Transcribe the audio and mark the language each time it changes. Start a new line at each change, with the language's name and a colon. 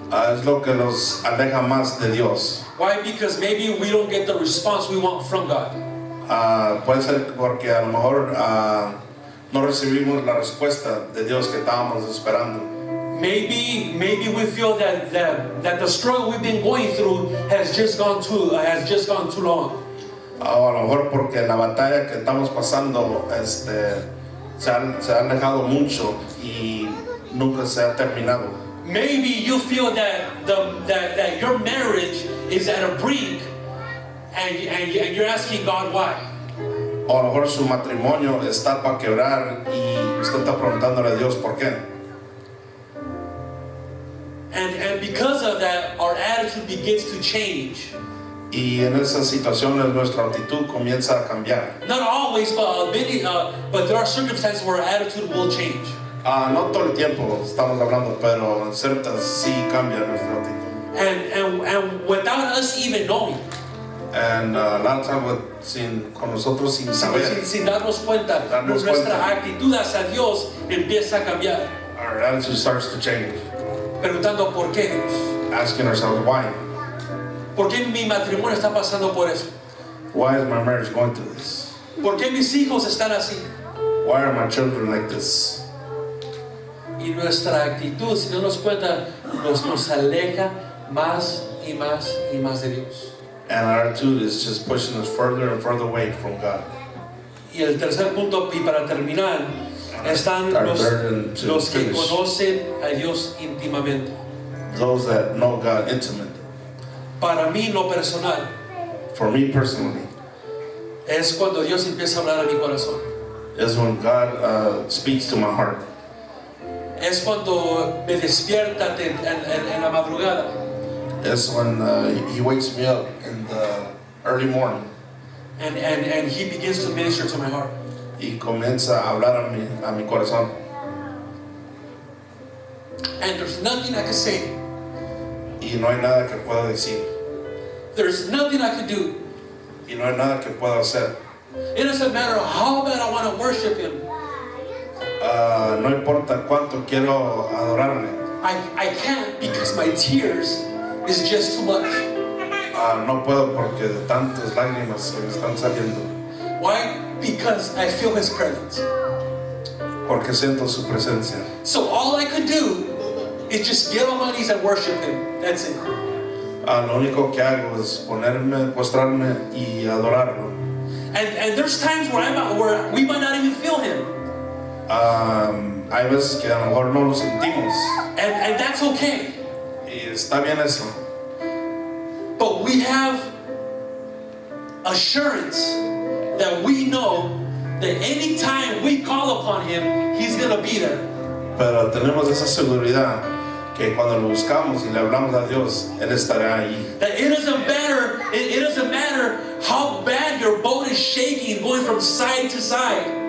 Spanish: es lo que nos aleja más de Dios.
English: Why? Because maybe we don't get the response we want from God.
Spanish: Puede ser porque a lo mejor no recibimos la respuesta de Dios que estábamos esperando.
English: Maybe we feel that the struggle we've been going through has just gone too long.
Spanish: O a lo mejor porque la batalla que estamos pasando se ha alejado mucho y nunca se ha terminado.
English: Maybe you feel that your marriage is at a brink, and you're asking God why.
Spanish: O a lo mejor su matrimonio está para quebrar y usted está preguntándole a Dios por qué.
English: And because of that, our attitude begins to change.
Spanish: Y en esas situaciones nuestra actitud comienza a cambiar.
English: Not always, but there are circumstances where our attitude will change.
Spanish: No todo el tiempo estamos hablando, pero en ciertas sí cambia nuestra actitud.
English: And without us even knowing. And a lot of time
Spanish: con nosotros sin saber. Sin darnos cuenta, nuestra actitud hacia Dios empieza a cambiar.
English: Our attitude starts to change.
Spanish: Preguntando por qué Dios.
English: Asking ourselves why.
Spanish: ¿Por qué mi matrimonio está pasando por eso?
English: Why is my marriage going through this?
Spanish: ¿Por qué mis hijos están así?
English: Why are my children like this?
Spanish: Y nuestra actitud, si no nos cuenta, nos aleja más y más y más de Dios.
English: And our attitude is just pushing us further and further away from God.
Spanish: Y el tercer punto, y para terminar, están los que conocen a Dios íntimamente.
English: Those that know God intimately.
Spanish: Para mí, lo personal,
English: for me personally,
Spanish: es cuando Dios empieza a hablar a mi corazón.
English: Is when God speaks to my heart.
Spanish: Es cuando me despierta en la madrugada.
English: It's when He wakes me up in the early morning. And He begins to minister to my heart.
Spanish: Y comienza a hablar a mi corazón.
English: And there's nothing I can say.
Spanish: Y no hay nada que pueda decir.
English: There's nothing I can do.
Spanish: Y no hay nada que pueda hacer.
English: It doesn't matter how bad I want to worship Him.
Spanish: No importa cuánto quiero adorarle.
English: I can't because my tears is just too much.
Spanish: No puedo porque de tantas lágrimas que me están saliendo.
English: Why? Because I feel His presence.
Spanish: Porque siento su presencia.
English: So all I could do is just get on my knees and worship Him. That's it.
Spanish: Lo único que hago es postrarme y adorarlo.
English: And there's times where we might not even feel Him.
Spanish: Hay veces que a lo mejor no lo sentimos.
English: And that's okay.
Spanish: Y está bien eso.
English: But we have assurance that we know that any time we call upon Him, He's going to be there.
Spanish: Pero tenemos esa seguridad que cuando lo buscamos y le hablamos a Dios, Él estará ahí.
English: That it doesn't matter how bad your boat is shaking, going from side to side.